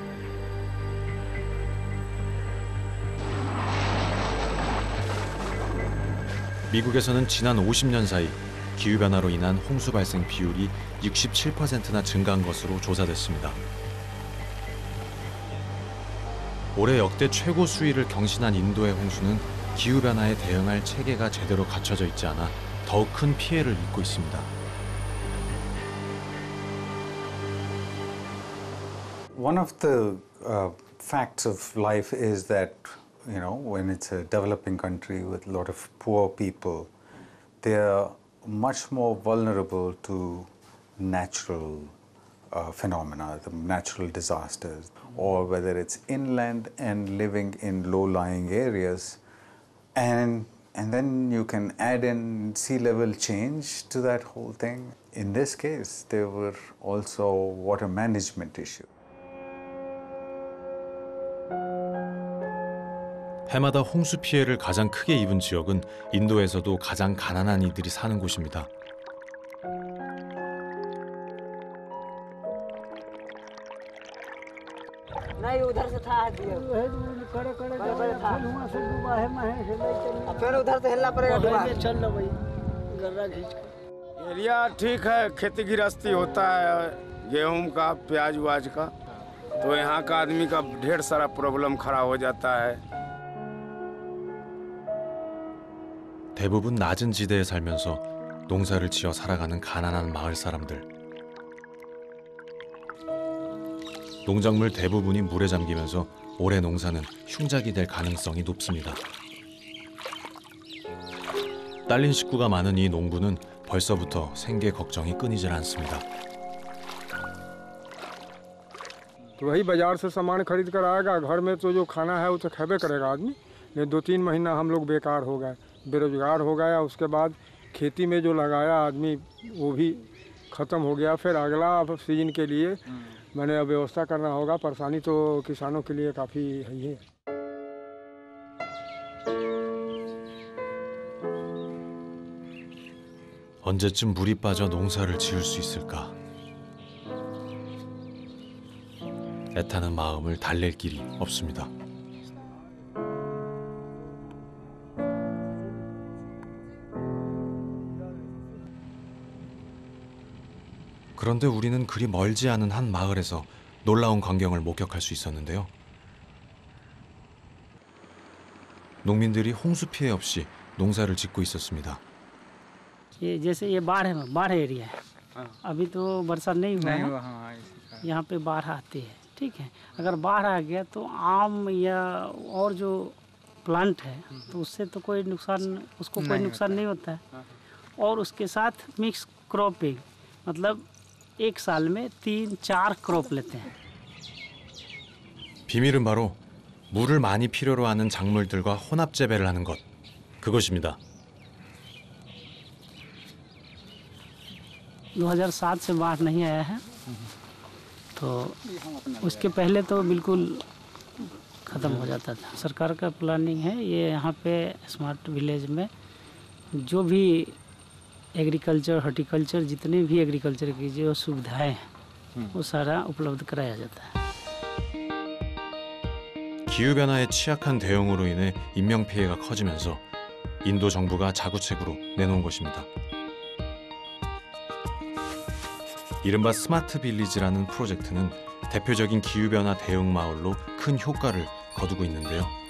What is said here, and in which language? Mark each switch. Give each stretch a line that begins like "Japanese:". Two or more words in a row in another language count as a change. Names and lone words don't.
Korean: 미국에서는 지난 50년 사이 기후변화로 인한 홍수 발생 비율이 67%나 증가한 것으로 조사됐습니다. 올해 역대 최고 수위를 경신한 인도의 홍수는 기후변화에 대응할 체계가 제대로 갖춰져 있지 않아 더욱 큰 피해를 입고 있습니다.
English: One of the facts of life is that, you know, when it's a developing country with a lot of poor people, they are much more vulnerable to natural phenomena, the natural disasters, or whether it's inland and living in low-lying areas. And then you can add in sea level change to that whole thing. In this case, there were also water management issues.
Korean: 해마다 홍수 피해를 가장 크게 입은 지역은 인도에서도 가장 가난한 이들이 사는 곳입니다.
Hindi: नहीं उधर से था दियो बड़े था फिर उधर से हिलना पड़ेगा चल लो भाई गर्रा खींच के एरिया ठीक है, खेती गृहस्थी होता है, गेहूं का, प्याज व्याज का, तो यहाँ का आदमी का ढेर सारा प्रॉब्लम खड़ा हो जाता है।
Korean: 대부분 낮은 지대에 살면서 농사를 지어 살아가는 가난한 마을 사람들. 농작물 대부분이 물에 잠기면서 올해 농사는 흉작이 될 가능성이 높습니다. 딸린 식구가 많은 이 농부는 벌써부터 생계 걱정이 끊이질 않습니다.
Hindi: तो वही बाजार से सामान खरीद कर आएगा, घर में तो जो खाना है वो तो खेबे करेगा आदमी। ये 2-3 महीना हम लोग बेकार हो गए, बेरोजगार हो गया। उसके बाद खेती में जो लगाया आदमी वो भी ख़त्म हो गया। फिर अगला सीजन के लिए मैंने व्यवस्था करना होगा। परेशानी तो किसानों के लिए काफ़ी है ही है।
Korean: 언제쯤 물이 빠져 농사를 지을 수 있을까? 애타는 마음을 달랠 길이 없습니다. 그런데 우리는 그리 멀지 않은 한 마을에서 놀라운 광경을 목격할 수 있었는데요. 농민들이 홍수 피해 없이 농사를 짓고 있었습니다.
Hindi: ये जैसे ये बाढ़ है, बाढ़ एरिया है। अभी तो बरसात नहीं हुआ है, यहाँ पे बाढ़ आती है। ठीक है, अगर बाढ़ आ गया तो आम या और जो प्लांट है तो उससे तो कोई नुकसान, उसको कोई नुकसान नहीं होता है। और उसके साथ
English: mix cropping,
Hindi: मतलब एक साल में 3-4 क्रॉप लेते हैं।
Korean: 비밀은 바로 물을 많이 필요로 하는 작물들과 혼합 재배를 하는 것, 그것입니다.
Hindi: 2007 से बाढ़ नहीं आया है, तो उसके पहले तो बिल्कुल ख़त्म हो जाता था। सरकार का प्लानिंग है ये यहाँ पे
English: smart village
Hindi: में जो भी
English: agriculture, horticulture,
Hindi: जितने भी एग्रीकल्चर की जो सुविधाएं हैं वो सारा उपलब्ध कराया जाता है।
Korean: 기후변화에 취약한 대응으로 인해 인명피해가 커지면서 인도 정부가 자구책으로 내놓은 것입니다. 이른바 스마트 빌리지라는 프로젝트는 대표적인 기후변화 대응 마을로 큰 효과를 거두고 있는데요.